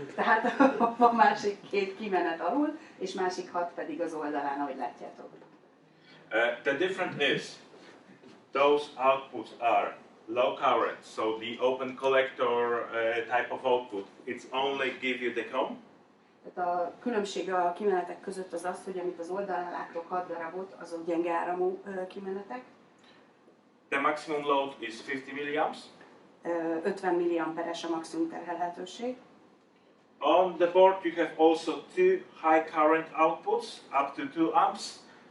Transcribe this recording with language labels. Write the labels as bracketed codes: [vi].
[hu] Tehát van másik 2 kimenet alul, és másik 6 pedig az oldalán, ahogy látjátok. [en] The difference is those outputs are low current, so the open collector type of output, it's only give you the COM. [hu] Tehát a különbség a kimenetek között az az, hogy amit az oldalán láttok 6 darabot, azok gyenge áramú kimenetek. [en] The maximum load is 50 milliamps. [hu] 50 milliamperes a maximum terhelhetőség. [en] On the board you have also 2 high current outputs up to 2 amps.